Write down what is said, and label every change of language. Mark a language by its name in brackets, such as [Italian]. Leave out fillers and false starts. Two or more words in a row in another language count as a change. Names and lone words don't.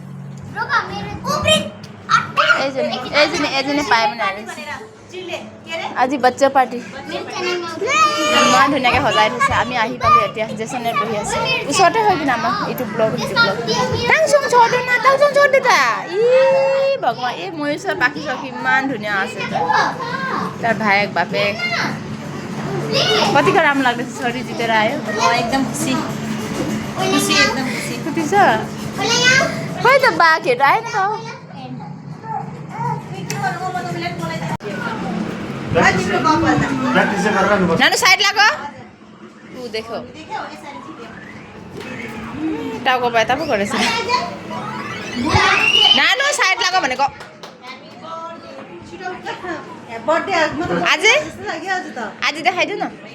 [Assamese] এইজনী পাই মানে আজি বাচ্চা পাৰ্টি ইমান ধুনীয়াকৈ সজাই থৈছে আমি আহি পালোঁ এতিয়া জেচনে বহি আছে ওচৰতে হয় কিন্তু আমাৰ এইটো ব্লগ টাংচুং ছোট দেতা ভগৱান এই ময়ূৰ চৰ পাখি চখি ইমান ধুনীয়া আছে তাৰ ভায়েক বাপেক [Nepali] कति का राम्रो लाग्दैछ छोरी जितेर आयो एकदम खुसी एकदम खुसी छ खोइ त बाघहरू आएन त नानु साइड लाग्यो ऊ देखो टाउको पाए त पो गरेछ नानु साइड लाग्यो भनेको आज देखाइदिउ न